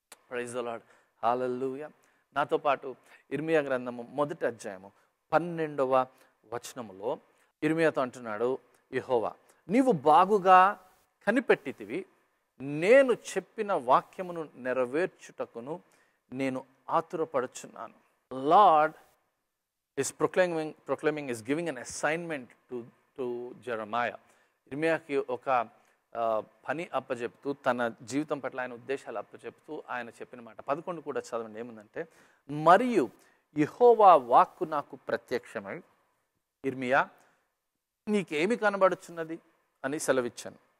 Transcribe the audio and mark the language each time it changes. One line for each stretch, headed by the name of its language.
Telugu: Praise the lord, హల్లెలూయా. నాతో పాటు ఇర్మియా గ్రంథము 1వ అధ్యాయము 12వ వచనములో ఇర్మియాతో అంటున్నాడు యెహోవా, నీవు బాగుగా కనిపెట్టితివి, నేను చెప్పిన వాక్యమును నెరవేర్చుటకును నేను ఆతురపడుచున్నాను.
English: Lord is proclaiming, is giving an assignment to Jeremiah.
Telugu: ఇర్మియాకి ఒక పని అప్పచెప్తూ, తన జీవితం పట్ల ఆయన ఉద్దేశాలు అప్పచెప్తూ ఆయన చెప్పిన మాట 11 కూడా చదవండి. ఏముందంటే, మరియు యెహోవా వాక్కు నాకు ప్రత్యక్షమై, ఇర్మియా నీకేమి కనబడుచున్నది అని సెలవిచ్చాను.